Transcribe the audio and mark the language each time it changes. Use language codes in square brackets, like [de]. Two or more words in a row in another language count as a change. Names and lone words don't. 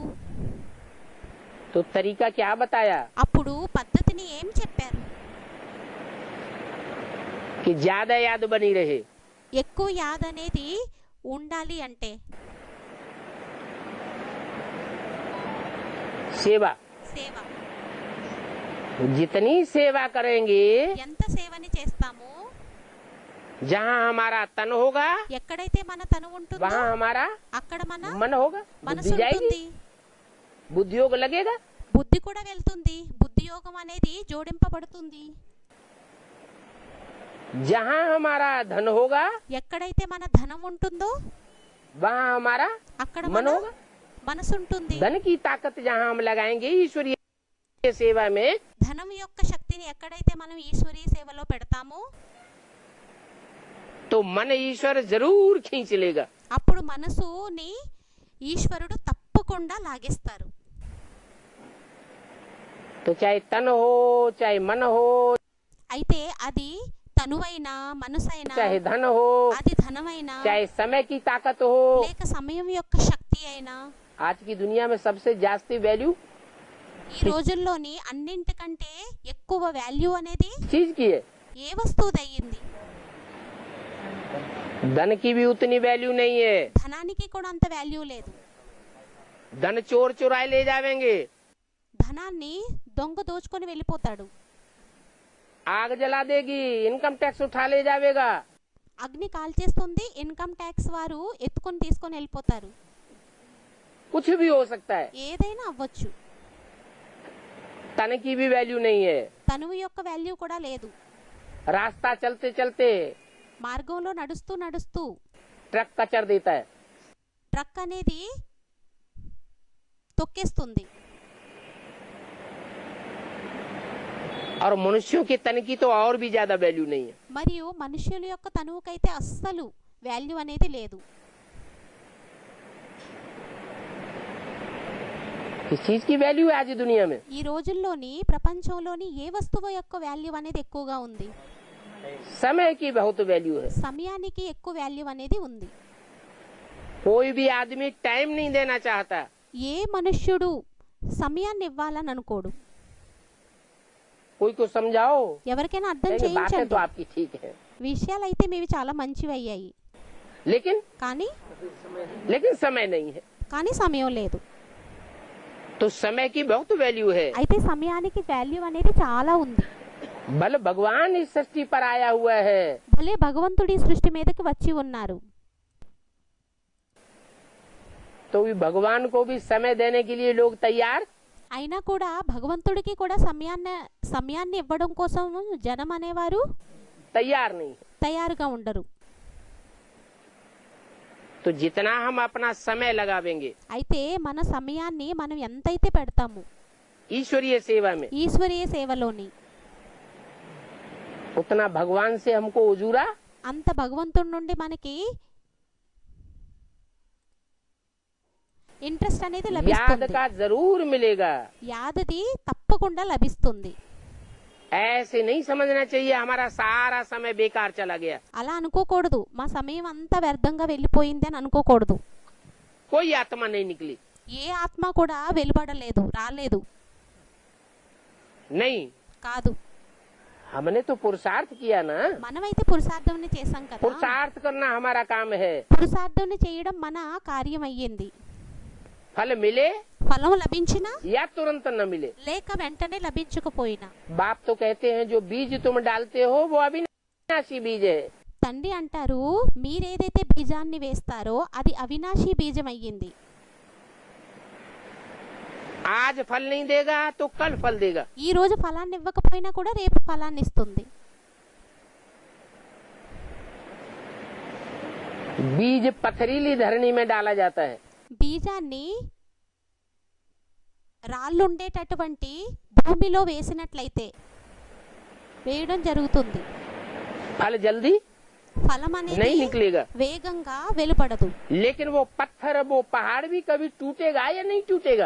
[hi] तो तरीका क्या बताया [te] అప్పుడు పద్ధతిని ఏం చెప్పారు? [hi] कि ज्यादा याद बनी रहे। [te] ఎక్కువ యాద్ అనేది ఉండాలి అంటే [hi] सेवा, [te] సేవ। [hi] जितनी सेवा करेंगे, [te] ఎంత సేవని చేస్తామో, [hi] जहाँ हमारा तन होगा [te] ఎక్కడైతే మన తను ఉంటుందో [hi] वहाँ हमारा [te] అక్కడ మన [hi] मन होगा, [te] మనసు [hi] बुद्धि जाएगी, [te] ఉంటుంది, [hi] बुद्धि योग लगेगा। [te] బుద్ధి కూడా వెళ్తుంది, బుద్ధి యోగం అనేది జోడింపబడుతుంది। [hi] जहाँ हमारा धन होगा [te] ఎక్కడైతే మన ధనం ఉంటుందో [hi] वहाँ हमारा [te] అక్కడ [hi] मन [te] మన [hi] होगा। [te] మనసు ఉంటుంది। [hi] धन की ताकत जहाँ हम लगाएंगे ईश्वरीय सेवा में, [te] ధనం యొక్క శక్తిని ఎక్కడైతే మనం ఈశ్వరీయ సేవలో పెడతామో [hi] तो मन ईश्वर जरूर खींच लेगा। [te] అప్పుడు మనసుని ఈశ్వరుడు తప్పకుండా లాగేస్తారు। [hi] तो चाहे तन हो, चाहे मन हो, [te] అయితే అది తనువైనా మనసైనా, [hi] चाहे धन हो, [te] అది ధనమైనా, [hi] चाहे समय की ताकत हो, [te] లేక సమయం యొక్క శక్తి అయినా, [hi] आज की दुनिया में सबसे जास्ती वैल्यू [te] ఈ రోజుల్లోని అన్నింటికంటే ఎక్కువ వాల్యూ అనేది [hi] चीज की है। [te] ఏ వస్తువుదయ్యింది? [hi] धन की भी उतनी वैल्यू नहीं है। [te] ధనానికి కూడా అంత వాల్యూ లేదు। [hi] धन चोर चुराए ले जावेंगे, [te] ధనాన్ని దొంగ దోచుకొని వెళ్ళిపోతాడు। [hi] आग जला देगी, [en] income tax [hi] उठा ले जावेगा, [te] అగ్ని కాల్చేస్తుంది, [en] income tax [te] వారు ఎత్తుకొని తీసుకొని వెళ్ళిపోతారు। [hi] कुछ भी हो सकता है। [te] ఏదైనా అవ్వచ్చు। [hi] तन की भी वैल्यू नहीं है। [te] తనువు యొక్క వాల్యూ కూడా లేదు। [hi] रास्ता चलते चलते [te] మార్గంలో నడుస్తూ నడుస్తూ [hi] ट्रक कचर देता है, [te] ట్రక్ అనేది తొక్కేస్తుంది। [hi] और मनुष्यों के तन की तो और भी ज्यादा वैल्यू नहीं है। [te] మరియు మనుష్యుల యొక్క తనువుకైతే అస్సలు వాల్యూ అనేది లేదు। [hi] किस चीज की वैल्यू है आज दुनिया में? [te] ఈ రోజుల్లోని ప్రపంచంలోని ఏ వస్తువు యొక్క వాల్యూ అనేది ఎక్కువగా ఉంది? [hi] समय की बहुत वैल्यू है। [te] సమయానికి ఎక్కువ వాల్యూ అనేది ఉంది। [hi] कोई भी आदमी टाइम नहीं देना चाहता। [te] ఏ మనుష్యుడు సమయాన్ని ఇవ్వాలని అనుకోడు। [hi] कोई को समझाओ, [te] ఎవరికైనా అర్థం [hi] कहेंगे, बातें तो [te] చేయించండి। [hi] आपकी ठीक है, [te] విషయాలైతే మీవి చాలా మంచివి అయ్యాయి, [hi] लेकिन [te] కానీ [hi] समय नहीं है। [te] కానీ సమయం లేదు। [hi] तो समय की बहुत वैल्यू है। [te] అయితే సమయానికి వాల్యూ అనేది చాలా ఉంది। [hi] बल भगवान इस सृष्टि पर आया हुआ है, [te] భలే భగవంతుడి సృష్టి మీదకి వచ్చి ఉన్నారు। [hi] तो भी भगवान को भी समय देने के लिए लोग तैयार [te] అయినా కూడా భగవంతుడికి కూడా సమయాన్ని ఇవ్వడం కోసం జనం అనేవారు [hi] तैयार नहीं है। [te] తయారుగా ఉండరు। [hi] तो जितना हम अपना समय लगावेंगे [te] అయితే మన సమయాన్ని మనం ఎంతైతే పెడతాము [hi] ईश्वरीय सेवा में, [te] ఈశ్వరీయ సేవలోని, [hi] उतना भगवान से हमको उजूरा [te] అంత భగవంతుడి నుండి మనకి ఇంట్రెస్ట్ అనేది [hi] याद [te] లభిస్తుంది। [hi] का जरूर मिलेगा। [te] యాదది తప్పకుండా లభిస్తుంది। [hi] ऐसे नहीं समझना चाहिए हमारा सारा समय बेकार चला गया। [te] అలా అనుకోకూడదు, మా సమయం అంతా వ్యర్థంగా వెళ్ళిపోయింది అని అనుకోకూడదు। [hi] कोई आत्मा नहीं निकली, [te] ఏ ఆత్మ కూడా వెలువడలేదు, రాలేదు, [hi] नहीं। [te] కాదు। [hi] हमने तो पुरुषार्थ किया ना। [te] మనమైతే పురుషార్థం చేసాం కదా। [hi] पुरुषार्थ करना हमारा काम है। [te] పురుషార్థం చేయడం మన కార్యం అయ్యింది। [hi] फल मिले [te] ఫలం లభించినా [hi] या तुरंत न मिले। [te] లేక వెంటనే లభించకపోయినా, [hi] बाप तो कहते हैं जो बीज तुम डालते हो वो अविनाशी बीज है। [te] తండ్రి అంటారు మీరేదైతే బీజాన్ని వేస్తారో అది అవినాశీ బీజం అయ్యింది। [hi] आज फल नहीं देगा तो कल फल देगा। [te] ఈ రోజు ఫలాన్ని ఇవ్వకపోయినా కూడా రేపు ఫలాన్ని ఇస్తుంది। [hi] बीज पथरीली धरनी में डाला जाता है, [te] బీజాన్ని రాళ్ళుండేటటువంటి భూమిలో వేసినట్లయితే వేయడం జరుగుతుంది। [hi] फल जल्दी [te] ఫలం [hi] नहीं [te] అనేది [hi] निकलेगा। [te] వేగంగా వెలువడదు। [hi] लेकिन वो पत्थर, वो पहाड़ भी कभी टूटेगा या नहीं टूटेगा?